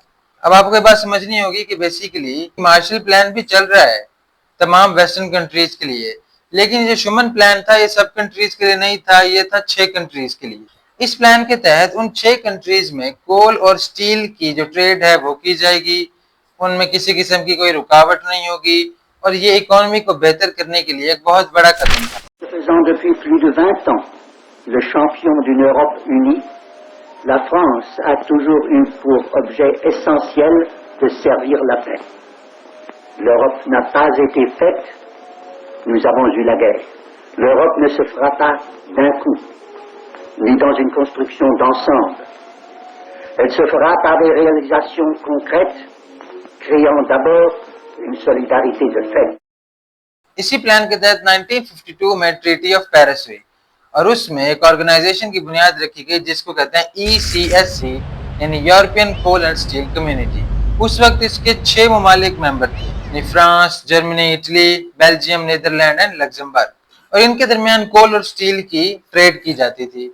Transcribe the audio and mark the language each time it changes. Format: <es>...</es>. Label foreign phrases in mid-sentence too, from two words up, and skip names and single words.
<hi>अब आपको ये बात समझनी होगी कि बेसिकली मार्शल प्लान भी चल रहा है तमाम</hi> <en>western countries</en> <hi>के लिए, लेकिन जो शुमन प्लान था ये सब कंट्रीज के लिए नहीं था, ये था 6 कंट्रीज के लिए। इस प्लान के तहत उन 6 कंट्रीज में कोल और स्टील की जो ट्रेड है वो की जाएगी, उनमें किसी किस्म की कोई रुकावट नहीं होगी और ये इकोनॉमी को बेहतर करने के लिए एक बहुत बड़ा कदम था।</hi> <fr>le champion d'une Europe unie, la France a toujours eu pour objet essentiel de servir la paix. L'Europe n'a pas été faite, nous avons eu la guerre. L'Europe ne se fera pas d'un coup, ni dans une construction d'ensemble. Elle se fera par des réalisations concrètes, créant d'abord une solidarité de fait.</fr> <hi>इसी प्लान के तहत 1952 में ट्रीटी ऑफ पेरिस हुई और उसमें एक ऑर्गेनाइजेशन की बुनियाद रखी गई जिसको कहते हैं ECSC यानी यूरोपियन कोल एंड स्टील कम्युनिटी। उस वक्त इसके 6 ममालिक मेंबर थे यानी फ्रांस, जर्मनी, इटली, बेल्जियम, नीदरलैंड एंड लग्जमबर्ग, और इनके दरमियान कोल और स्टील की ट्रेड की जाती थी।</hi>